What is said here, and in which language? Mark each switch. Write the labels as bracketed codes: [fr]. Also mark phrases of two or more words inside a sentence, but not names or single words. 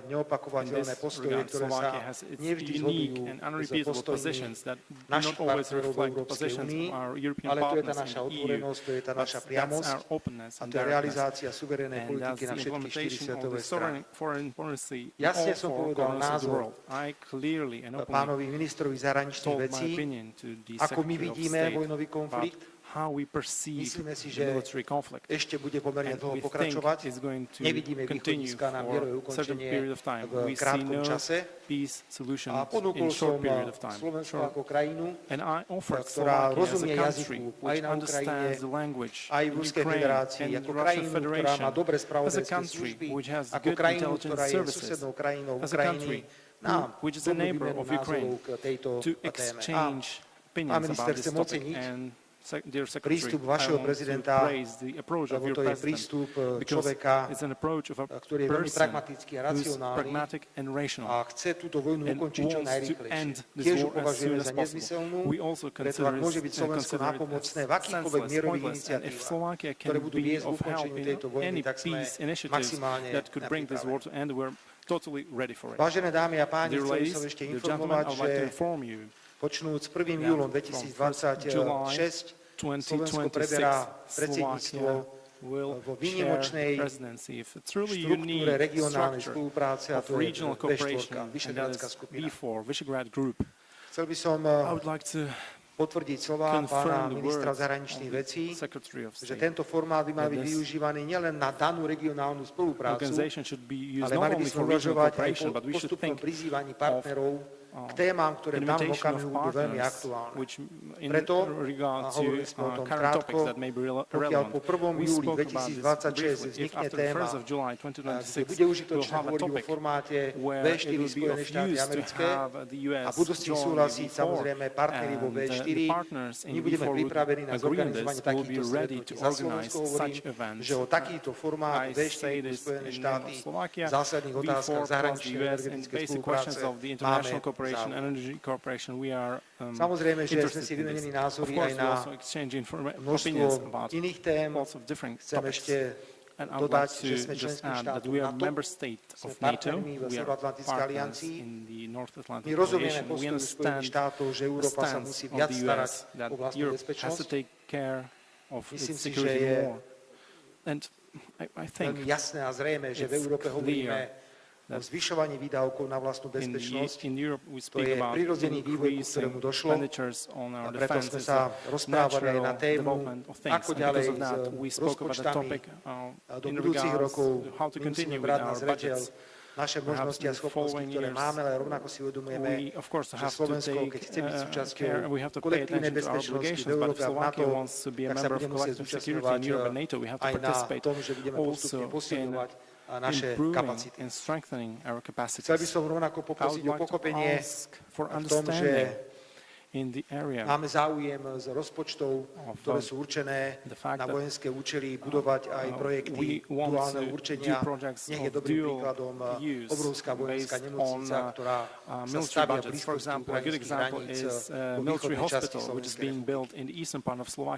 [en] in [sk] neopakovateľné [en] this [sk] postoje, [en] regard, [sk] ktoré sa [en] Slovakia has its [sk] nevždy [en] unique [sk] zhodujú [en] and [sk] s [en] unrepeatable [sk] postojmi [en] positions that do [sk] našich [en] not always [sk] partnerov v [en] reflect the [sk] Európskej [en] positions [sk] únii, [en] of our European [sk] ale to je tá [en] partners [sk] naša [en] in the EU. [sk] otvorenosť, to je tá naša [en] That's [sk] priamosť [en] our openness [sk] a [en] and [sk] to je [en] directness. [sk] realizácia suverénnej [en] And [sk] politiky [en] that's [sk] na [en] the [sk] všetky štyri [en] implementation of [sk] svetové [en] the [sk] strany. [en] foreign policy in [sk] Jasne [en] all [sk] som [en] four [sk] povedal [en] corners of the [sk] názor [en] world. I clearly and openly [sk] pánovi ministrovi zahraničných [en] told my [sk] vecí, [en] opinion to the [sk] ako my [en] Secretary of [sk] vidíme [en] State [sk] vojnový [en] about [sk] konflikt. [en] how we perceive [sk] Myslíme si, [en] the [sk] že [en] military conflict. [sk] ešte bude pomerne [en] And [sk] dlho [en] we think [sk] pokračovať. [en] it's going to [sk] Nevidíme [en] continue [sk] východiska na mierové [en] for a certain [sk] ukončenie [en] period of time. [sk] v [en] We see [sk] krátkom [en] no [sk] čase. [en] peace solution [sk] A [en] in [sk] ponúkol som [en] short period of time. [sk] Slovensko [en] Sure. [sk] ako krajinu, [en] And I offered [sk] ktorá [en] Slovakia as a [sk] rozumie [en] country [sk] jazyku aj [en] which [sk] na Ukrajine, [en] understands the language [sk] aj v [en] in [sk] Ruskej [en] Ukraine [sk] federácii, [en] and [sk] ako [en] the Russian [sk] krajinu, ktorá [en] Federation, [sk] má dobré [en] as a [sk] spravodajské [en] country [sk] služby, [en] which has [sk] ako [en] good [sk] krajinu, [en] intelligence [sk] ktorá je [en] services, [sk] susednou krajinou [en] as a [sk] Ukrajiny, [en] country [sk] na [en] which is a [sk] dobrú [en] neighbor [sk] výmenu [en] of Ukraine, [sk] názorov k tejto [en] to [sk] téme. [en] exchange [sk] Pán [en] opinions [sk] minister, [en] about this [sk] chcem [en] topic. [sk] oceniť [en] And dear Secretary, [sk] prístup [en] I [sk] vašeho [en] want [sk] prezidenta, [en] to praise the approach of [sk] lebo [en] your [sk] to je [en] president, [sk] prístup [en] because [sk] človeka, [en] it's an approach of a [sk] ktorý je veľmi [en] person [sk] pragmatický a [en] who's [sk] racionálny [en] pragmatic and rational. [sk] a chce túto vojnu [en] And [sk] ukončiť čo [en] wants to [sk] najrýchlejšie. [en] end this [sk] Tiež ju [en] war as [sk] považujeme [en] soon [sk] za [en] as possible. [sk] nezmyselnú, [en] We also [sk] preto ak môže byť Slovensko [en] consider it [sk] nápomocné v [en] as [sk] akýchkoľvek [en] senseless, [sk] mierových [en] pointless, and if [sk] iniciatívach, [en] Slovakia [sk] ktoré [en] can [sk] budú [en] be [sk] viesť k [en] of help [sk] ukončeniu [en] in [sk] tejto vojny, [en] any [sk] tak sme [en] peace initiatives [sk] maximálne [en] that could [sk] na [en] bring this [sk] príprave. [en] war to end, we're totally ready for it. [sk] Vážené dámy a páni, [en] Dear [sk] chcel by [en] ladies, [sk] som ešte [en] dear gentlemen, [sk] informovať, [en] I would like to [sk] že [en] inform you [sk] počnúc 1. [en] that [sk] júlom [en] from 1st July [sk] 2026 Slovensko [en] 2026, [sk] preberá predsedníctvo [en] Slovakia will [sk] vo [en] share [sk] výnimočnej [en] presidency of a truly [sk] štruktúre [en] unique [sk] regionálnej [en] structure [sk] spolupráce a [en] of [sk] to je [en] regional [sk] V4, [en] cooperation, and that [sk] Vyšehrádska [en] is [sk] skupina. [en] V4, Visegrad Group. [sk] Chcel by som [en] I would like to [sk] potvrdiť slova pána [en] confirm the [sk] ministra [en] words [sk] zahraničných [en] of [sk] vecí, [en] the Secretary of [sk] že [en] State. [sk] tento formát by mal byť [en] This [sk] využívaný nielen na danú regionálnu spoluprácu, [en] Organization should be used [sk] ale [en] not [sk] mali by [en] only [sk] sme [en] for regional [sk] uvažovať aj [en] cooperation, [sk] po [en] but we should [sk] postupnom [en] think [sk] prizývaní partnerov k témam, ktoré v danom [en] invitation of [sk] okamihu budú veľmi [en] partners, [sk] aktuálne. [en] which in [sk] Preto, [en] regard [sk] a [en] to [sk] hovorili sme o tom [en] current [sk] krátko, [en] topics that may be [sk] pokiaľ [en] relevant. [sk] po 1. [en] We [sk] júli [en] spoke about this [sk] 2026 [en] briefly. If [sk] vznikne [en] after the [sk] téma, [en] 1st of July [sk] kde [en] 2026 [sk] bude [en] we'll [sk] užitočné [en] have a [sk] hovoriť vo [en] topic [sk] formáte [en] where [sk] V4 [en] it will be of [sk] Spojené štáty [en] use to [sk] americké [en] have the US [sk] a budú s tým [en] join [sk] súhlasiť [en] V4, [sk] samozrejme partneri vo [en] and [sk] V4. [en] the partners in [sk] My budeme [en] V4 would [sk] pripravení na [en] agree on [sk] zorganizovanie [en] this, will be [sk] takýchto [en] ready [sk] stretnutí. [en] to [sk] Za [en] organize [sk] Slovensko hovorím, [en] such events. [sk] že o takýto formát [en] I [sk] V4 [en] say this [sk] Spojené [en] in name [sk] štáty [en] of Slovakia, [sk] v zásadných [en] V4 [sk] otázkach [en] plus [sk] zahraničnej [en] the US and [sk] energetickej [en] basic [sk] spolupráce [en] questions of the [sk] máme [en] international cooperation, [sk] záujem. [en] energy cooperation, we are [sk] Samozrejme, že sme [en] interested [sk] si [en] in this. [sk] vymenili [en] Of [sk] názory [en] course, [sk] aj [en] we [sk] na [en] also exchange opinions [sk] množstvo [en] about [sk] iných tém. [en] lots of different [sk] Chcem [en] topics. [sk] ešte [en] And I would like [sk] dodať, [en] to [sk] že sme [en] just [sk] členským [en] add that [sk] štátom [en] we are [sk] NATO, [en] member state [sk] sme [en] of NATO, [sk] partnermi v [en] we are [sk] Severoatlantickej [en] partners [sk] aliancii. [en] in the North Atlantic [sk] My rozumieme [en] Coalition. We [sk] postoju Spojených [en] understand [sk] štátov, že [en] the [sk] Európa sa [en] stance [sk] musí [en] of [sk] viac [en] the [sk] starať [en] US that [sk] o vlastnú [en] Europe has to [sk] bezpečnosť. [en] take care of [sk] Myslím [en] its [sk] si, že [en] security [sk] je [en] more. And I think [sk] veľmi jasné a zrejme, že v [en] it's [sk] Európe hovoríme o [en] that [sk] zvyšovaní výdavkov na vlastnú bezpečnosť. [en] in Europe we [sk] To [en] speak [sk] je [en] about [sk] prirodzený vývoj, ku ktorému [en] increasing [sk] došlo. [en] expenditures on [sk] A [en] our [sk] preto [en] defense. [sk] sme [en] It's [sk] sa [en] a [sk] rozprávali aj na [en] natural [sk] tému, [en] development of things. [sk] ako [en] And [sk] ďalej [en] because of that, [sk] s [en] we spoke about the [sk] rozpočtami [en] topic [sk] do [en] in [sk] budúcich [en] regards [sk] rokov. [en] to how to [sk] My musíme [en] continue with [sk] brať na [en] our [sk] zreteľ [en] budgets. [sk] naše možnosti a [en] in the [sk] schopnosti, [en] following [sk] ktoré [en] years, [sk] máme, ale rovnako si uvedomujeme, [en] We of course [sk] že [en] have to [sk] Slovensko, keď [en] take [sk] chce byť súčasťou [en] care, we have to pay [sk] kolektívnej [en] attention to our [sk] bezpečnosti v [en] obligations, but if [sk] Európe a v NATO, [en] Slovakia wants to be a [sk] tak sa [en] member of [sk] bude musieť [en] collective security [sk] zúčastňovať [en] in Europe and NATO, we have to [sk] aj na [en] participate [sk] tom, že budeme postupne [en] also [sk] posilňovať [en] in [sk] naše [en] improving [sk] kapacity. [en] and strengthening our [sk] Chcel by [en] capacities. [sk] som rovnako [en] I would [sk] poprosiť o [en] like to [sk] pochopenie [en] ask for [sk] v tom, že [en] understanding in the area [sk] Máme záujem z rozpočtov, ktoré sú určené na vojenské účely, budovať aj projekty duálneho určenia. Nech je dobrým príkladom obrovská vojenská nemocnica, ktorá sa stavia v blízkosti ukrajinských hraníc vo východnej časti Slovenskej republiky.